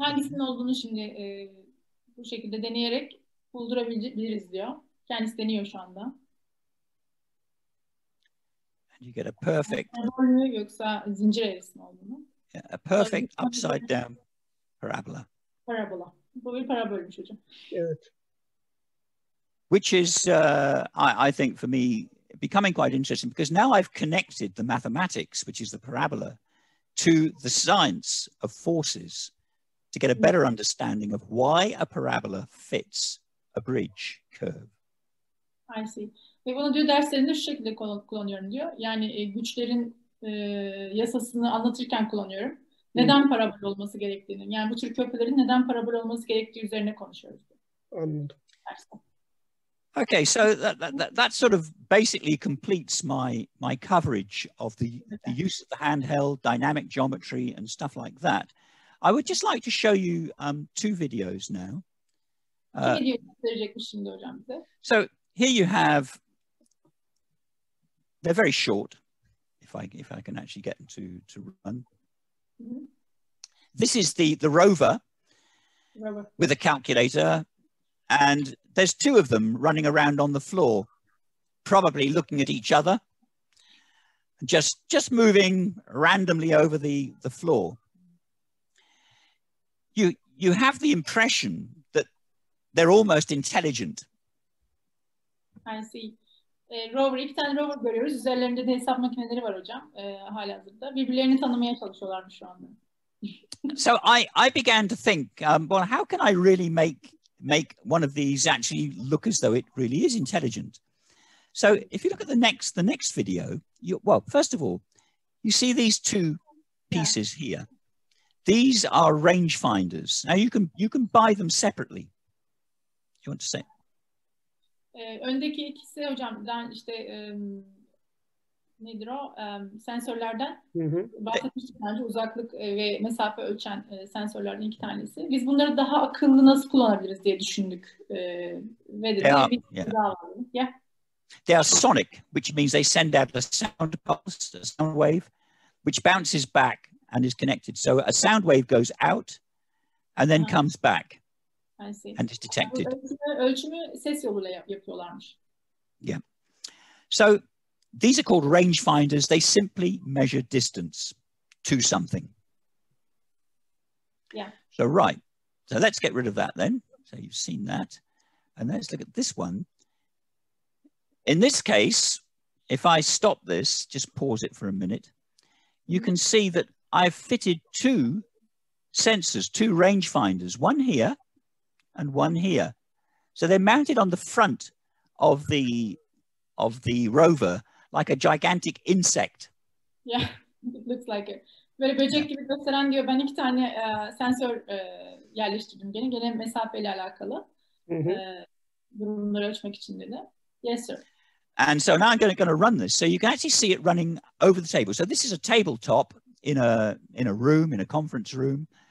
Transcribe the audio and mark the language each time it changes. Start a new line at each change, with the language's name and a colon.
Turkish: Hangisinin olduğunu şimdi bu şekilde deneyerek buldurabiliriz diyor. Kendisi deniyor şu anda.
English: And you get a perfect.
Turkish: Yoksa zincir eğrisi mi olduğunu?
English: Yeah, a perfect upside down parabola. Parabola.
Turkish: Bu bir parabolmuş hocam. Evet.
English: Which is, I think, for me, becoming quite interesting because now I've connected the mathematics, which is the parabola, to the science of forces to get a better understanding of why a parabola fits a bridge curve. I see.
Turkish: Ve bunu diyor derslerinde şu şekilde kullanıyorum diyor. Yani güçlerin yasasını anlatırken kullanıyorum. Neden parabol olması gerektiğini, yani bu tür köprülerin neden parabol olması gerektiği üzerine konuşuyoruz. Anladım.
English: Okay, so that sort of basically completes my coverage of the use of the handheld, dynamic geometry and stuff like that. I would just like to show you two videos now.
Turkish: İki video gösterecekmiş şimdi hocam bize.
English: So here you have, they're very short, if I can actually get them to run. This is the rover with a calculator, and there's two of them running around on the floor, probably looking at each other, just moving randomly over the floor. You have the impression that they're almost intelligent. I see.
Turkish: İki tane rover görüyoruz. Üzerlerinde de hesap makineleri var hocam halihazırda. Birbirlerini tanımaya çalışıyorlarmış şu anda.
English: So I began to think, well, how can I really make one of these actually look as though it really is intelligent? So if you look at the next video, well, first of all, you see these two pieces here. These are rangefinders. Now you can buy them separately. You want to say?
Turkish: Öndeki ikisi hocam işte nedir o? Sensörlerden bahsetmiştik bence, uzaklık ve mesafe ölçen sensörlerden iki tanesi. Biz bunları daha akıllı nasıl kullanabiliriz diye düşündük. Ve de bir daha var. Yeah.
English: They are sonic, which means they send out a sound pulse, a sound wave, which bounces back and is connected. So a sound wave goes out and then comes back. I see. And is detected.
Turkish: Ölçümü ses yoluyla yapıyorlarmış.
English: Yeah. So these are called rangefinders. They simply measure distance to something. Yeah. So right. So let's get rid of that then. So you've seen that. And let's look at this one. In this case, if I stop this, just pause it for a minute, you can see that I've fitted two sensors, two rangefinders, one here and one here. So they're mounted on the front of the rover like a gigantic insect. Yeah, it looks like it.
Turkish: Böyle böcek gibi gösteren diyor. Ben iki tane sensör yerleştirdim gene mesafeyle alakalı. Durumları ölçmek için dedi.
English: Yes, sir. And so now I'm going to run this. So you can actually see it running over the table. So this is a tabletop in a room, in a conference room.